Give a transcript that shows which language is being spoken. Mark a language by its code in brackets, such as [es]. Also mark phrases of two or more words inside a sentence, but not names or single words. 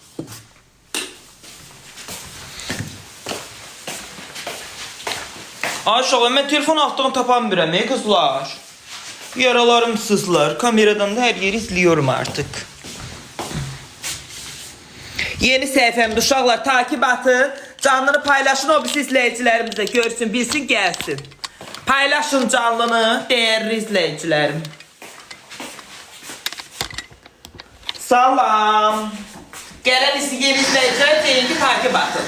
[tr] Aşağı ben telefon altını tapamıyorum ey kızlar. Yaralarım sızlar. Kameradan da her yeri izliyorum artık. [az] Yeni səhifəmdə uşaqlar takip atın. Canlını paylaşın, o birisi izləyicilərimiz də görsün, bilsin, gəlsin. Paylaşın canlını, değerli izləyicilərim. Salam. Gələn yeni izləyicilər deyin ki, takip atın.